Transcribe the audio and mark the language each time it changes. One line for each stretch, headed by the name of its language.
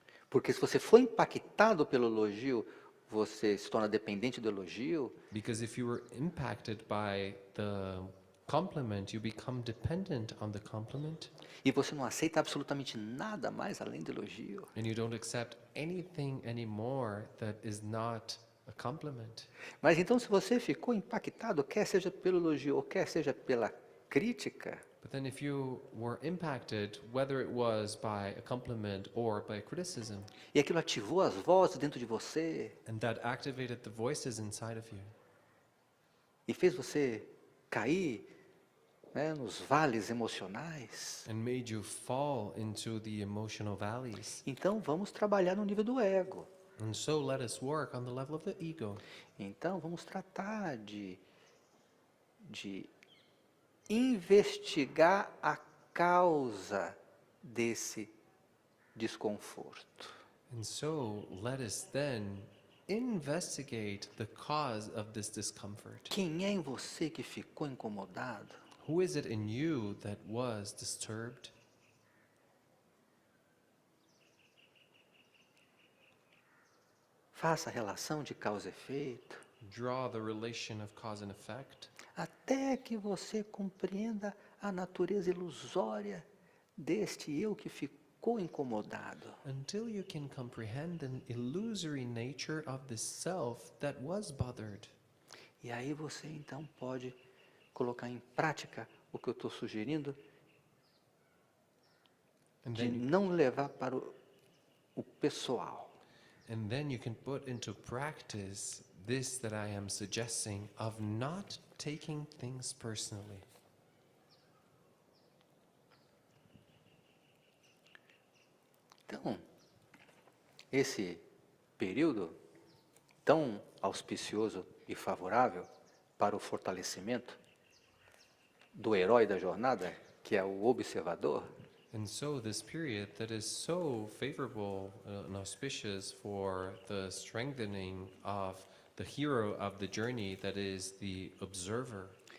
Portuguese: Porque se você foi impactado pelo elogio, você se torna dependente do elogio,
English: Because if you were impacted by the compliment, you become dependent on the compliment,
Portuguese: e você não aceita absolutamente nada mais além do elogio.
English: and you don't accept anything anymore that is not a compliment.
Portuguese: Mas então, se você ficou impactado, quer seja pelo elogio ou quer seja pela crítica,
English: But then if you were impacted, whether it was by a compliment or by criticism,
Portuguese: e aquilo ativou as vozes dentro de você
English: and that activated the voices inside of you,
Portuguese: e fez você cair, né, nos vales emocionais,
English: and made you fall into the emotional valleys,
Portuguese: então vamos trabalhar no nível do ego.
English: and so let us work on the level of the ego.
Portuguese: Então vamos tratar de investigar a causa desse desconforto.
English: And so let us then investigate the cause of this discomfort.
Portuguese: Quem é em você que ficou incomodado?
English: Who is it in you that was disturbed?
Portuguese: Faça a relação de causa e efeito,
English: Draw the relation of cause and effect
Portuguese: até que você compreenda a natureza ilusória deste eu que ficou incomodado.
English: until you can comprehend the illusory nature of the self that was bothered.
Portuguese: E aí você então pode colocar em prática o que eu estou sugerindo,
English: And
Portuguese: de
English: then, you,
Portuguese: não levar para o pessoal.
English: and then you can put into practice this that I am suggesting of not taking things personally.
Portuguese: Então, esse período tão auspicioso e favorável para o fortalecimento do herói da jornada, que é o observador,
English: And so this period that is so favorable and auspicious for the strengthening of the hero of the journey that is the observer.